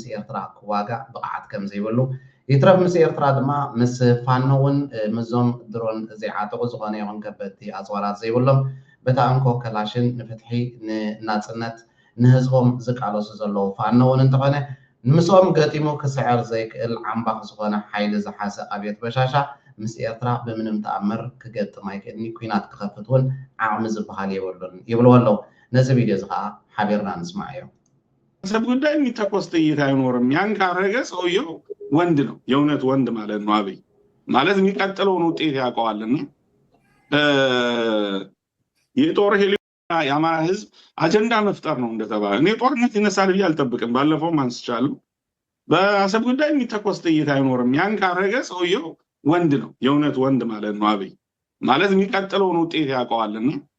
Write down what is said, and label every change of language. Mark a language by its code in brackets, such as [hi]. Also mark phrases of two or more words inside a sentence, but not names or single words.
[ti] ኤርትራ ክዋጋእ ብቕዓት ከም ዘይብሉ ይትረፍ ምስ ኤርትራ ድማ ምስ ፋኖ እውን ምዞም ድሮን ዘይዓጥቑ ዝኾነ ይኹን ከበድቲ ኣፅዋራት ዘይብሎም በታ እንኮ ከላሽን ንፍትሒ ንናፅነት ንህዝቦም ዝቃለሱ ዘለዉ ፋኖ እውን እንተኾነ ንምስኦም ገጢሙ ክስዕር ዘይክእል ዓምባኽ ዝኾነ ሓይሊ ዝሓሰ ኣብየት በሻሻ ምስ ኤርትራ ብምንም ተኣምር ክገጥም ኣይክእልኒ ኩናት ክኸፍት እውን ዓቕሚ ዝበሃል የብሉን ይብልዎ ኣለዉ ነዚ ቪድዮ እዚ ከዓ ሓቢርና ንስማዕ እዮም [am] ሰብ ጉዳይ የሚተኮስ ጥይት አይኖርም ያን ካረገ ሰውየው ወንድ ነው የእውነት ወንድ ማለት ነው አብይ ማለት የሚቀጥለውን ውጤት ያውቀዋልና የጦር ሄሊና የአማራ ህዝብ አጀንዳ መፍጠር ነው እንደተባለ እኔ ጦርነት ይነሳል ብዬ አልጠብቅም ባለፈው አንስቻለሁ በአሰብ ጉዳይ የሚተኮስ ጥይት አይኖርም ያን ካረገ ሰውየው ወንድ ነው የእውነት ወንድ ማለት ነው አብይ ማለት የሚቀጥለውን ውጤት ያውቀዋልና